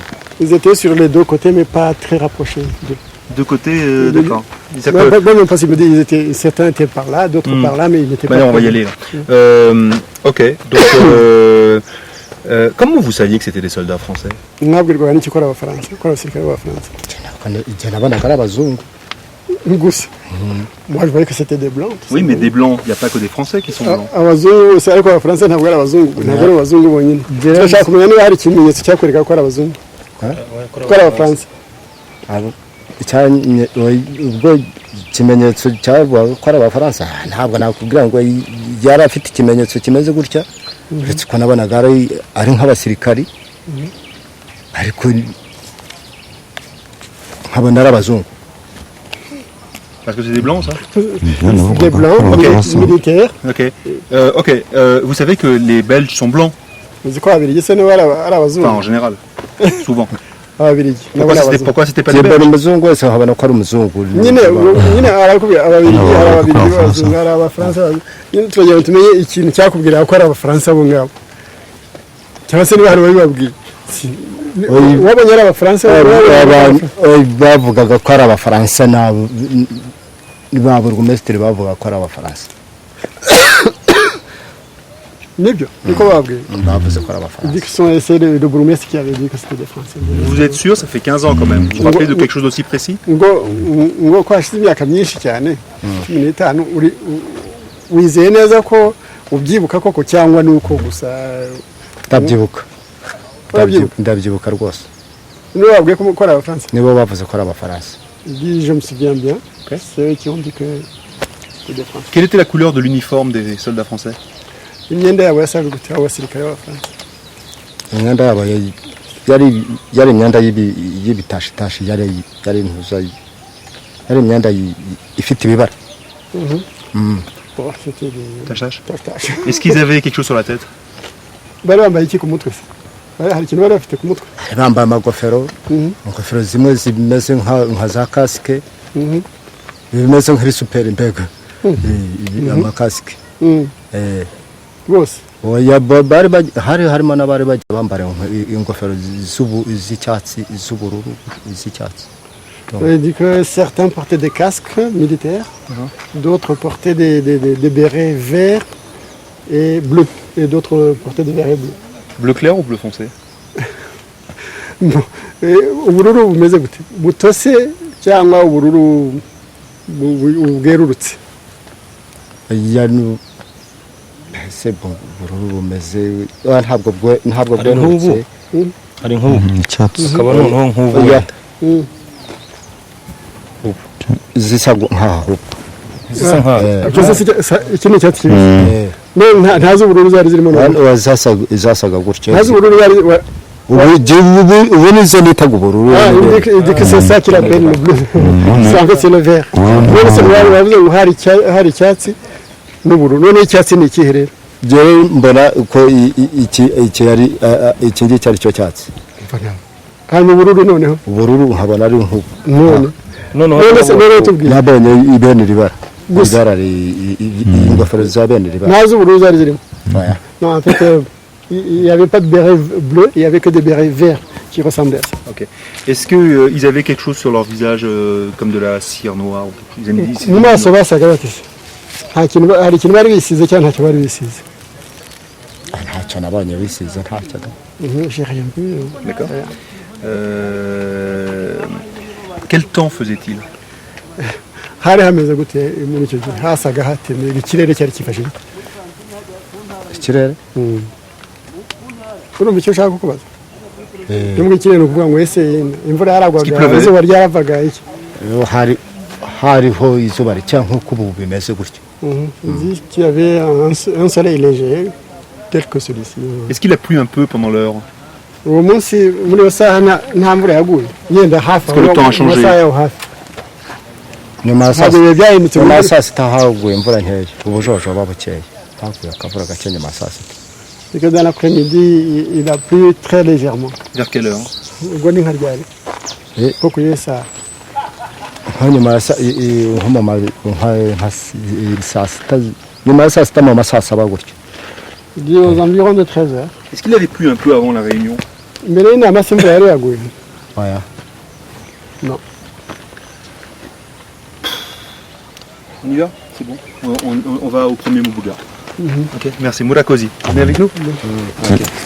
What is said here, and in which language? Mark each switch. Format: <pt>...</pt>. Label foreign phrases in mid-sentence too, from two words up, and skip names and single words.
<fr>Ils étaient sur les deux côtés mais pas très rapprochés. De côté, d'accord. Même possible, certains étaient par là, d'autres par là, mais ils n'étaient pas. On va y aller là. Ok, donc comment vous saviez que c'était des soldats français?</fr> <rw>Mwabwirwaga n'iki ko ari Abafaransa, ko ari abasirikare b'Abafaransa? Igihe nabonaga ari abazungu. Gusa.</rw> <fr>Moi je voyais que c'était des blancs. Oui, mais des blancs, il n'y a pas que des français qui sont blancs.</fr> <rw>Abazungu, c'est ariko Abafaransa ntabwo ari abazungu, ntabwo ari abazungu bonyine. Turashaka kumenya niba hari ikimenyetso cyakwereka ko ari abazungu. Ko ari Abafaransa. Ubwo ikimenyetso cyavuga ko ari Abafaransa ntabwo nakubwira ngo yari afite ikimenyetso kimeze gutya, uretse ko nabonaga ari nk'abasirikari, ariko nkabona ari abazungu.</rw> <fr>Parce que c'est des blancs, ça? Des blancs, militaires. Ok. Vous savez que les Belges sont blancs?</fr> <rw>Uzi ko ababirigi se niba ari abazungu?</rw> <fr>Enfin, en général, souvent.</fr> <rw>Ababirigi.</rw> <fr>Pourquoi c'était pas des Belges?</fr> <rw>Umuzungu wese habona ko ari umuzungu. Nyine arakubwira ababirigi, hari ababirigi b'abazungu, hari Abafaransa. Nyine turagira tumenye ikintu cyakubwira ko ari Abafaransa bo ngabo. Cyangwa se niba hari babibabwiye. Wabonye ari Abafaransa bavugaga ko ari Abafaransa ba burugumesitiri bavuga ko ari Abafaransa. Nibyo niko babwiye. Bavuze ko ari Abafaransa.</rw> <fr>Dit que c'est le bourgmestre qui avait dit que c'était des Français. Vous êtes sûr? Ça fait 15 ans quand même. Vous vous rappelez de quelque chose d'aussi précis?</fr> <rw>ngo ko hashize imyaka myinshi cyane 15 wizeye neza ko ubyibuka koko cyangwa nuko gusa? Ndabyibuka rwose. Nibo babwiye ko ari Abafaransa? Nibo bavuze ko ari Abafaransa.</rw> <fr>Je me souviens bien. C'est eux qui ont dit que c'était des Français. Quelle était la couleur de l'uniforme des soldats français?</fr> <rw>Imyenda yabo yasaga gute abasirikare b'Abafaransa? Imyenda yabo yari imyenda y'ibitashitashi, yari imyenda ifite ibibara.</rw> <fr>C'était des taches. Est-ce qu'ils avaient quelque chose sur la tête?</fr> <rw>Bari bambaye iki ku mutwe se? Hari ikintu bari bafite ku mutwe? Bambaye amagofero, ingofero zimwe zimeze nka za kasike, bimeze nk'iri super mbega, amakasike. Bose hari harimo n'abari bajya bambara ingofero z'icyatsi, z'ubururu, z'icyatsi.</rw> <fr>Il dit que certains portaient des casques militaires, d'autres portaient des bérets verts et bleus, et d'autres portaient des bérets bleus. Bleu clair ou bleu foncé?</fr> <rw>Ubururu bumeze gute? Butose cyangwa ubururu bwerurutse?</rw> <fr>C'est bon,</fr> <rw>ubururu bumeze ntabwo bwerurutse. Ari nk'ubu icyatsi. akaba noneho nk'ubu zisa nkaho. Iki ni icyatsi kibisi. Ntazi ubururu zari zirimo. Zasaga gutyo. Ntazi ubururu ubu nizo nitaga ubururu</rw> <fr>Il dit que c'est ça qu'il appelle le bleu. En fait, c'est le vert.</fr> <rw>None se bavuze ngo hari icyatsi n'ubururu. None icyatsi ni ikihe rero? jewe mbona uko iki yari iki ngiki ari cyo cyatsi Hanyuma ubururu noneho? ubururu nkabona ari nk'ubu None tubwire. nabonye ibene ribara ibara ingofero za bene ribara Ntazi ubururu zari zirimo. oya</rw> <fr>Non, en fait, il n'y avait pas de béret bleu, il n'y avait que des bérets verts qui ressemblaient à ça. Ok. Est-ce que ils avaient quelque chose sur leur visage comme de la cire noire ou quelque chose? Ils avaient dit-</fr> <rw>Mu maso basaga batese. Hari ikintu bari bisize cyangwa ntacyo bari bisize. ntacyo nabonye bisize ntacyo</rw> <fr>J'ai rien vu. D'accord. Quel temps faisait-il?</fr> <rw>Hari hameze gute muri icyo gihe? Hasaga hatemeye, ikirere cyari kifashe. ikirere Urumva icyo ushaka kukubaza? Nubwo ikirere ukuvuga ngo ese imvura yaragwaga,</rw> <fr>pleuvait.</fr> <rw>izuba ryaravaga iki? hariho izuba ricya nk'uko ubu bimeze gutyo</rw> <fr>Il dit qu'il y avait un soleil léger, tel que celui-ci. Est-ce qu'il a plu un peu pendant l'heure?</fr> <rw>Uwo munsi muri iyo saha nta mvura yaguye. Yenda hafi.</rw> <fr>Parce que le temps a changé.</fr> <rw>nyuma ya saa Ntabwo biba byahindutse. nyuma ya saa sita haguye imvura nkeya ubujojo buba bukeya haguye akavura gake nyuma ya saa sita</rw> <fr>C'est que dans l'après-midi, il a plu très légèrement. Vers quelle heure?</fr> <rw>Ubwo ni nka ryari? Nko ku iyo saha. nko nyuma ya saa sita nyuma ya saa sita mu ma saa saba gutyo</rw> <fr>Il dit aux environs de 13 heures. Est-ce qu'il avait plu un peu avant la réunion?</fr> <rw>Mbere y'inama se imvura yari yaguye. oya</rw> <fr>Non. On y va? C'est bon. On va au premier Moubuga. Ok. Merci. Mourakosi. Vous venez avec nous? Ok.</fr>